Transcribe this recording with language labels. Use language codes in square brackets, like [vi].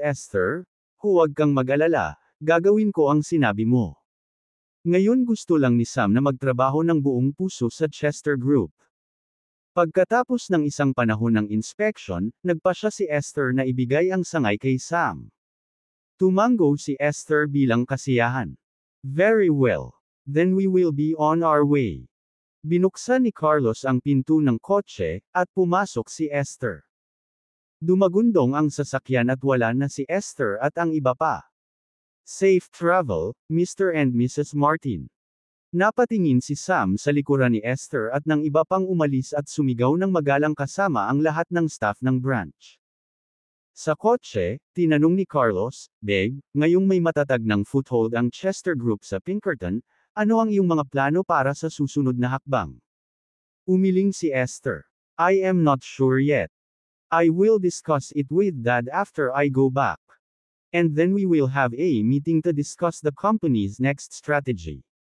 [tl] Esther, huwag kang mag-alala, gagawin ko ang sinabi mo." Ngayon gusto lang ni Sam na magtrabaho ng buong puso sa Chester Group. Pagkatapos ng isang panahon ng inspection, nagpasya si Esther na ibigay ang sangay kay Sam. Tumango si Esther bilang kasiyahan. [en] "Very well. Then we will be on our way." [tl] Binuksan ni Carlos ang pinto ng kotse, at pumasok si Esther. Dumagundong ang sasakyan at wala na si Esther at ang iba pa. [en] "Safe travel, Mr. and Mrs. Martin." [tl] Napatingin si Sam sa likuran ni Esther at ng iba pang umalis at sumigaw ng magalang kasama ang lahat ng staff ng branch. Sa kotse, tinanong ni Carlos, "Babe, ngayong may matatag ng foothold ang Chester Group sa Pinkerton, ano ang iyong mga plano para sa susunod na hakbang?" Umiling si Esther. [en] "I am not sure yet. I will discuss it with Dad after I go back. And then we will have a meeting to discuss the company's next strategy."